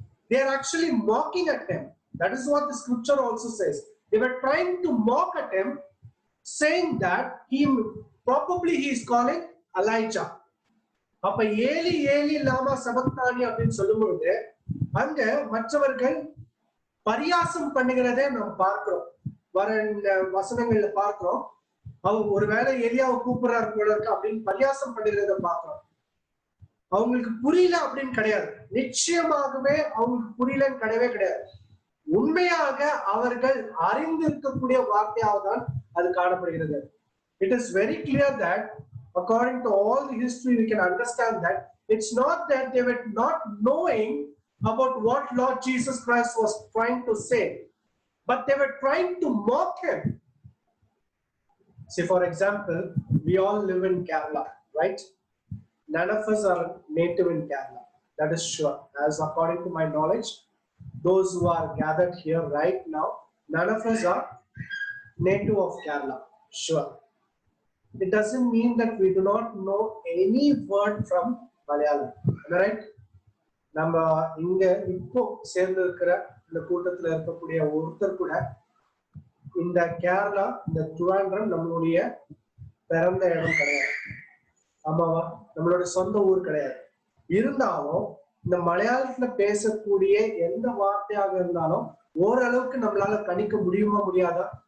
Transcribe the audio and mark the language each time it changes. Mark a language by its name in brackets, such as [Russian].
[English] They are actually mocking at him. That is what the scripture also says. They were trying to mock at him, saying that probably he is calling Elijah. [Tamil] அப்ப Eli Eli லாமா சபக்தானி அப்படின்னு சொல்லும் பொழுது அங்க மற்றவர்கள் பரியாசம் பண்ணுகிறதே நாம் பார்க்கிறோம். வர வசனங்கள்ல பார்க்கிறோம். அவங்க ஒருவேளை எலியாவை கூப்பிடுறாரு போல இருக்கு அப்படின்னு பரியாசம் பண்ணுகிறத பார்க்கிறோம். அவங்களுக்கு புரியல அப்படின்னு கிடையாது. நிச்சயமாகவே அவங்களுக்கு புரியலன்னு கிடையவே கிடையாது. உண்மையாக அவர்கள் அறிந்திருக்கக்கூடிய வார்த்தையாக தான் அது காணப்படுகிறது. [English] It is very clear that according to all the history we can understand that it's not that they were not knowing about what Lord Jesus Christ was trying to say, but they were trying to mock him. See, for example, we all live in Kerala, right? None of us are native in Kerala. That is sure. As according to my knowledge, those who are gathered here right now, none of us are native of Kerala. Sure. It doesn't mean that we do not know any word from Malayalam. Am I right? [Tamil] நம்ம இங்க இப்போ சேர்ந்து இருக்கிற இந்த கூட்டத்துல இருக்கக்கூடிய ஒருத்தர் கூட இந்த கேரளா இந்த திருவாண்டம் நம்மளுடைய பிறந்த இடம் கிடையாது. ஆமாவா? நம்மளோட சொந்த ஊர் கிடையாது. இருந்தாலும் இந்த மலையாளத்துல பேசக்கூடிய எந்த வார்த்தையாக இருந்தாலும் ஓரளவுக்கு நம்மளால கணிக்க முடியுமா முடியாதா?